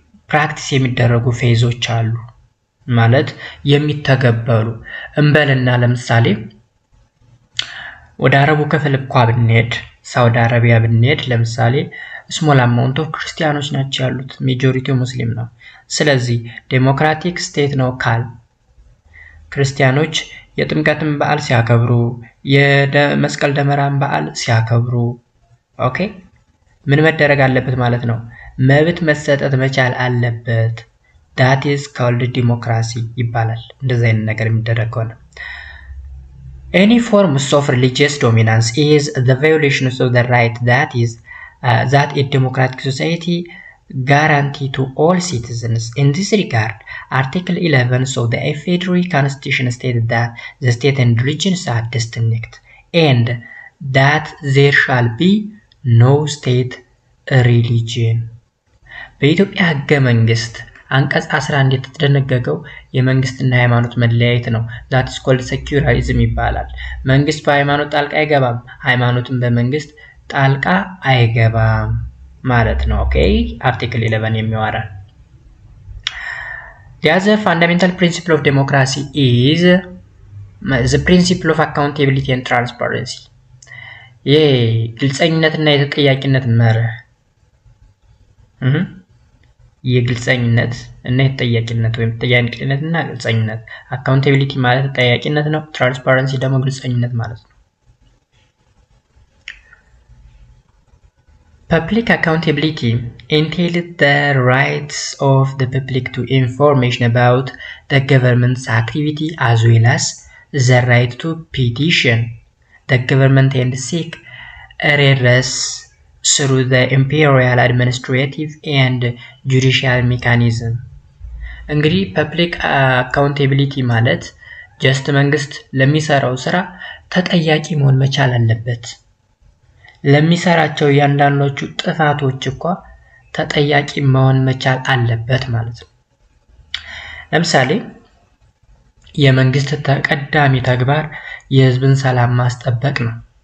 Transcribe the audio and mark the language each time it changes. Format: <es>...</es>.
<am>ፕራክቲስ የሚደረጉ ፌዞች አሉ ማለት የሚተገበሩ እንበልና ለምሳሌ ወደ አረቡ ክፍል እንኳን ብንሄድ ሳውዲ አረቢያ ብንሄድ ለምሳሌ ስሞል አማውንት ኦፍ ክርስቲያኖች ናቸው ያሉት፣ ሜጆሪቲው ሙስሊም ነው። ስለዚህ ዴሞክራቲክ ስቴት ነው ካል ክርስቲያኖች የጥምቀትን በዓል ሲያከብሩ፣ የመስቀል ደመራን በዓል ሲያከብሩ ኦኬ ምን መደረግ አለበት ማለት ነው? መብት መሰጠት መቻል አለበት።</am> <en>that is called democracy</en> <am>ይባላል። እንደዚህ አይነት ነገር የሚደረግ ከሆነ</am> <en>any forms of religious dominance is the violation of the right that a democratic society guarantee to all citizens. In this regard, Article 11 of the Federal Constitution stated that the state and religions are distinct and that there shall be no state religion.</en> <am>በኢትዮጵያ ህገ መንግስት አንቀጽ 11 የተደነገገው የመንግስትና የሃይማኖት መለያየት ነው።</am> <en>that is called secularism</en> <am>ይባላል። መንግስት በሃይማኖት ጣልቃ አይገባም፣ ሃይማኖትም በመንግስት ጣልቃ አይገባም ማለት ነው። ኦኬ አርቲክል 11 የሚያወራ</am> <en>the other fundamental principle of democracy is the principle of accountability and transparency.</en> <am>ግልጸኝነትና የተጠያቂነት መርህ የግልጸኝነት እና የተጠያቂነት ወይም ተጠያቂነት እና ግልጸኝነት። አካውንታቢሊቲ ማለት ተጠያቂነት ነው። ትራንስፓረንሲ ደግሞ ግልጸኝነት ማለት ነው።</am> <en>Public accountability entails the rights of the public to information about the government's activity as well as the right to petition the government and seek redress through the imperial administrative and judicial mechanism.</en> <am>እንግዲህ ፐብሊክ አካውንታቢሊቲ ማለት ጀስት መንግስት ለሚሰራው ስራ ተጠያቂ መሆን መቻል አለበት። ለሚሰራቸው እያንዳንዶቹ ጥፋቶች እንኳን ተጠያቂ መሆን መቻል አለበት ማለት ነው። ለምሳሌ የመንግስት ተቀዳሚ ተግባር የህዝብን ሰላም ማስጠበቅ ነው።</am>